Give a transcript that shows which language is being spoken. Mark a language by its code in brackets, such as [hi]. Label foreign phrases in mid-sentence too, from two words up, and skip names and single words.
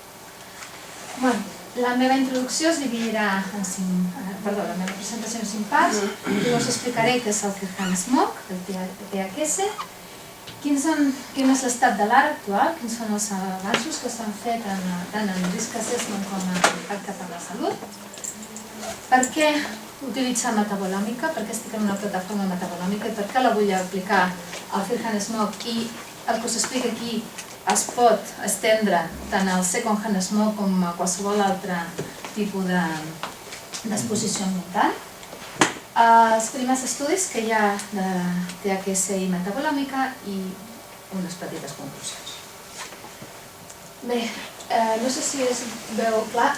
[ca] La meva introducció es dividirà en la meva presentació en 5 parts i us explicaré què és el [en] Firhan Smoke, [ca] el THS, quin és l'estat de l'art actual, quins són els avanços que s'han fet tant en [en] risk assessment [ca] com en impacte per la salut, per què utilitzar metabolòmica, per què estic en una plataforma metabolòmica i per què la vull aplicar al [en] Firhan Smoke [ca] i el que us explico aquí es pot estendre tant al [en] second hand smoke [ca] com a qualsevol altre tipus d'exposició ambiental. Els primers estudis que hi ha de THC i metabolòmica i unes petites conclusions. Bé, no sé si es veu clar.